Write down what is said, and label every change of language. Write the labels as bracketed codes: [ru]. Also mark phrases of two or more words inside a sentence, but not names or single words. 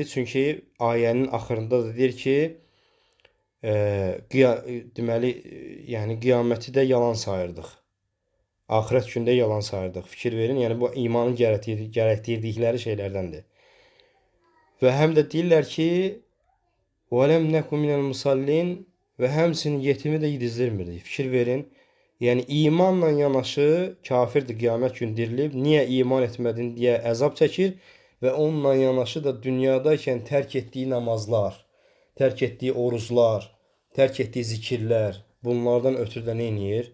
[az] Çünki ayənin axırında da deyir ki, deməli, yəni qiyaməti də yalan sayırdıq. Axirət gündə yalan sayırdıq. Fikir verin, yəni bu imanın gərəkdirdikləri şeylərdəndir. Və həm də deyirlər ki, [ar] وَلَمْ نَكُ مِنَ الْمُسَلِّينَ [az] və həmçinin yetimi də yedizdirmirdik. Fikir verin, yəni imanla yanaşı kafirdir, qiyamət günü dirilib. Niyə iman etmədin deyə əzab çəkir və onunla yanaşı da dünyadaykən tərk etdiyi namazlar, tərk etdiyi oruclar, tərk etdiyi zikirlər, bunlardan ötürü də nə edir?